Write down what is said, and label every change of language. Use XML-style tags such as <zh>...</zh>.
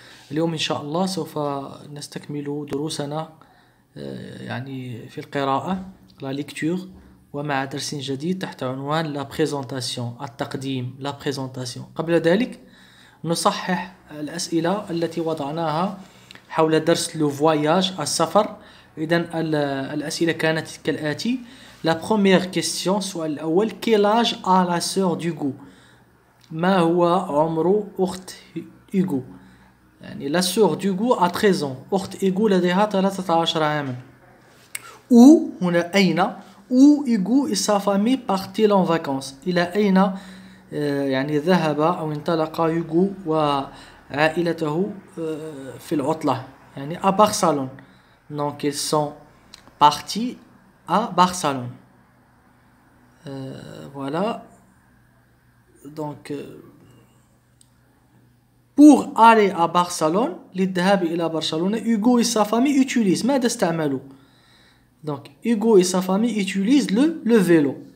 <ar>اليوم إن شاء الله سوف نستكمل دروسنا يعني في القراءة</ar> <fr>la lecture،</fr> <ar>ومع درس جديد تحت عنوان</ar> <fr>la présentation،</fr> <ar>التقديم، la présentation. قبل ذلك نصحح الأسئلة التي وضعناها حول درس</ar> <fr>le voyage،</fr> <ar>السفر. إذن الأسئلة كانت كالآتي.</ar> <fr>La première question،</fr> <ar>السؤال الأول:</ar> <fr>quel âge a la sœur d'Hugo؟</fr> <ar>ما هو عمر أخت هيغو؟</ar> <fr>يعني la sœur d'Hugo a 13 ans.</fr> <ar>أخت هيغو لديها 13 عاما. Où، هنا أين؟</ar> <fr>où Hugo et sa famille partent-ils en vacances؟</fr> <ar>إلى أين يعني ذهب أو انطلق هيغو وعائلته في العطلة؟ يعني</ar> <fr>à Barcelone. Donc ils sont partis à Barcelone. Voilà. Donc pour aller à Barcelone،</fr> <ar>للذهاب إلى برشلونة،</ar> <fr>Hugo et sa famille utilisent،</fr> <ar>ماذا استعملوا؟</ar> <fr>Donc Hugo et sa famille utilisent le vélo.</fr>